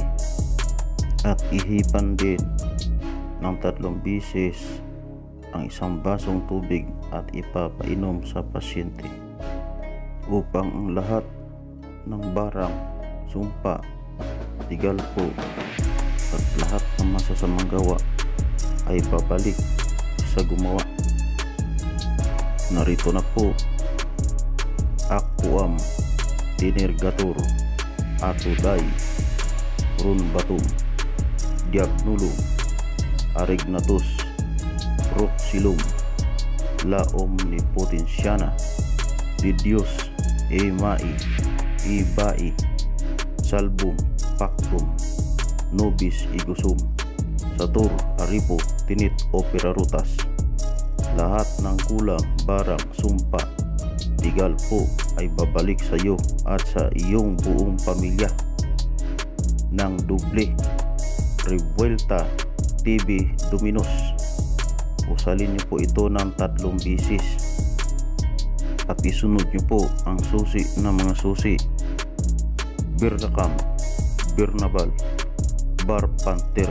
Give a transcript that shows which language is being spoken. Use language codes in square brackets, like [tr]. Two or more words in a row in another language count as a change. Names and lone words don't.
[tl] At ihipan din ng 3 bisis ang isang basong tubig at ipapainom sa pasyente, upang ang lahat ng barang, sumpa, tigalpo at lahat ng masasamang gawa ay babalik sa gumawa. Narito na po, [la] Aquam Tinergator Atuday Runbatum Diagnulum Arignatus Roxilum La Omnipotentiana de Dios Emai Ibai Salbum Pactum Nobis Igusum Satur Aripo Tinit Opera Rutas. [tl] Lahat ng kulang, barang, sumpa, tigalpo ay babalik sa iyo at sa iyong buong pamilya ng [es] doble rebuelta [tl] TV Dominos. Usalin niyo po ito ng 3 bisis at isunod niyo po ang susi ng mga susi: Birnacam, Birnabal, Bar Panther.